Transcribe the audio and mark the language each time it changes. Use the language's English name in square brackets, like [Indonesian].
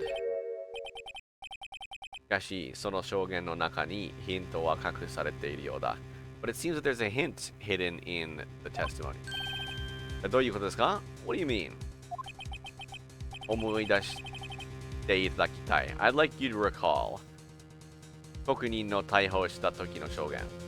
[Japanese] しかし、その証言の中にヒントは隠されているようだ。 [English] But it seems that there's a hint hidden in the testimony. [Japanese] どういうことですか? [English] What do you mean? [Japanese] 思い出していただきたい。 [English] I'd like you to recall. [Japanese] 被告人の逮捕した時の証言。